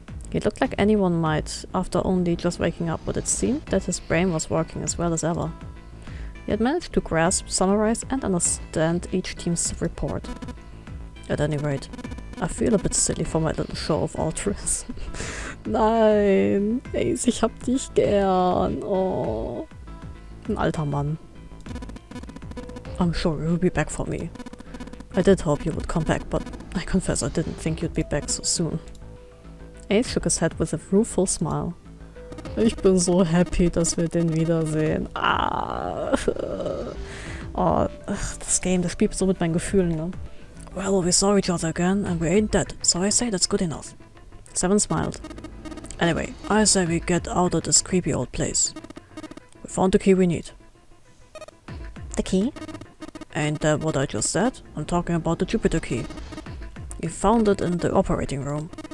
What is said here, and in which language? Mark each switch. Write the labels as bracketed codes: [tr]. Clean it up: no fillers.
[en] He looked like anyone might after only just waking up, but it seemed that his brain was working as well as ever. He had managed to grasp, summarize, and understand each team's report. At any rate, I feel a bit silly for my little show of altruism. [de] Nein, Ace, ich hab dich gern. Oh. Ein alter Mann. [en] I'm sure you'll be back for me. I did hope you would come back, but I confess I didn't think you'd be back so soon. Ace shook his head with a rueful smile. [de] Ich bin so happy, dass wir den wiedersehen. Ah. Oh, das Game, das spielt so mit meinen Gefühlen, ne? [en] Well, we saw each other again, and we ain't dead, so I say that's good enough. 7 smiled. Anyway, I say we get out of this creepy old place. We found the key we need. The key? Ain't that what I just said? I'm talking about the Jupiter key. We found it in the operating room.